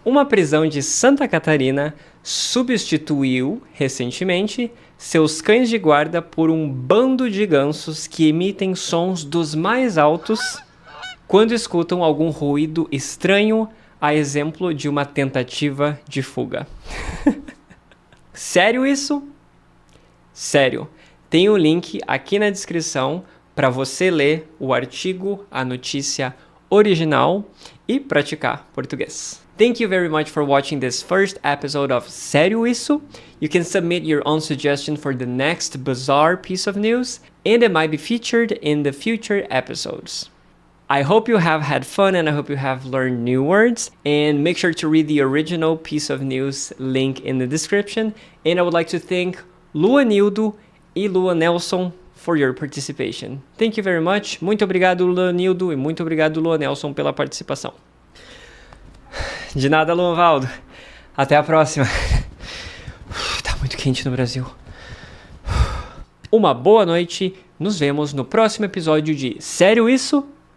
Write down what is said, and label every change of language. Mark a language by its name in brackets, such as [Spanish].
[Portuguese] Uma prisão de Santa Catarina substituiu, recentemente, seus cães de guarda por um bando de gansos que emitem sons dos mais altos quando escutam algum ruído estranho, a exemplo de uma tentativa de fuga. Sério isso? Sério. Tem um link aqui na descrição para você ler o artigo, a notícia original e praticar português. [English] Thank you very much for watching this first episode of Sério Isso? You can submit your own suggestion for the next bizarre piece of news, and it might be featured in the future episodes. I hope you have had fun and I hope you have learned new words, and make sure to read the original piece of news link in the description. And I would like to thank Luanildo e Lua Nelson for your participation. Thank you very much. [Portuguese] Muito obrigado, Luanildo, e muito obrigado, Lua Nelson, pela participação. De nada, Luanvaldo. Até a próxima. Tá muito quente no Brasil. Uma boa noite. Nos vemos no próximo episódio de Sério Isso?